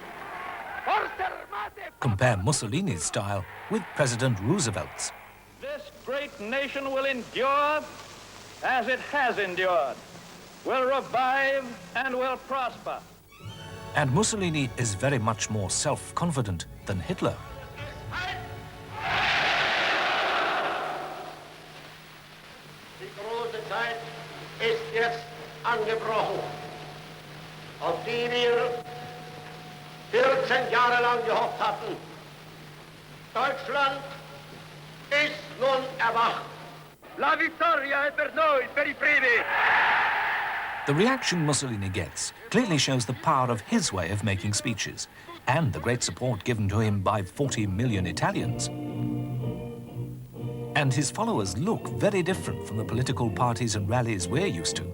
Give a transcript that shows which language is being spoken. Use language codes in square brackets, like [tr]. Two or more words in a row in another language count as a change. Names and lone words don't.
[en] Compare Mussolini's style with President Roosevelt's. This great nation will endure as it has endured, will revive and will prosper. And Mussolini is very much more self-confident than Hitler. [de] Die große Zeit ist jetzt angebrochen, auf die wir 14 Jahre lang gehofft hatten. Deutschland ist nun erwacht. [it] La vittoria è per noi, per I primi. [en] The reaction Mussolini gets clearly shows the power of his way of making speeches and the great support given to him by 40 million Italians. And his followers look very different from the political parties and rallies we're used to.